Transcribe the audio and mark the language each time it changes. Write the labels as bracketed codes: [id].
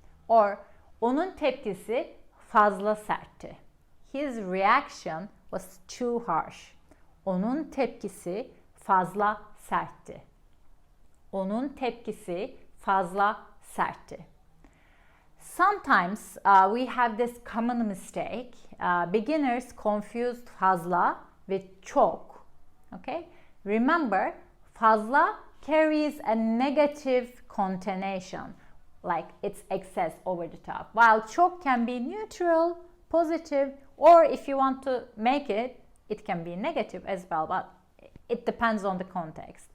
[tr] Or onun tepkisi fazla sertti. [en] His reaction was too harsh. [tr] Onun tepkisi fazla sertti. Onun tepkisi fazla sertti. [en] Sometimes we have this common mistake. Beginners confuse fazla with çok. Okay? Remember, fazla carries a negative connotation, like it's excess, over the top. While çok can be neutral, positive, or if you want to make it, it can be negative as well, but it depends on the context.